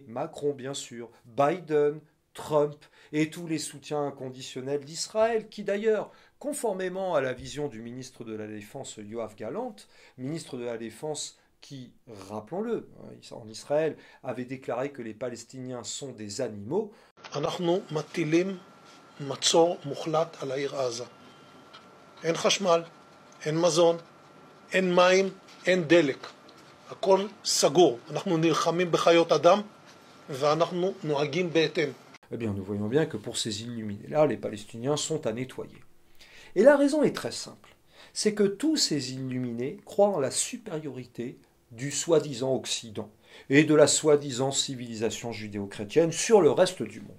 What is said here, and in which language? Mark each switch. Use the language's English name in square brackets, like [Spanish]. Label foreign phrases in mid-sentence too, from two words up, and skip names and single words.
[French] Macron, bien sûr, Biden, Trump et tous les soutiens inconditionnels d'Israël, qui d'ailleurs, conformément à la vision du ministre de la Défense Yoav Gallant, ministre de la Défense qui, rappelons-le, en Israël, avait déclaré que les Palestiniens sont des animaux. [Hebrew] מצור מוחלט על העיר עזה. אין חשמל, אין מזון, אין מים, אין דלק. הכל סגור. אנחנו נלחמים בחיות אדם ואנחנו נוהגים בהתאם. [French] Eh bien, nous voyons bien que pour ces illuminés-là, les Palestiniens sont à nettoyer. Et la raison est très simple. C'est que tous ces illuminés croient en la supériorité du soi-disant Occident et de la soi-disant civilisation judéo-chrétienne sur le reste du monde.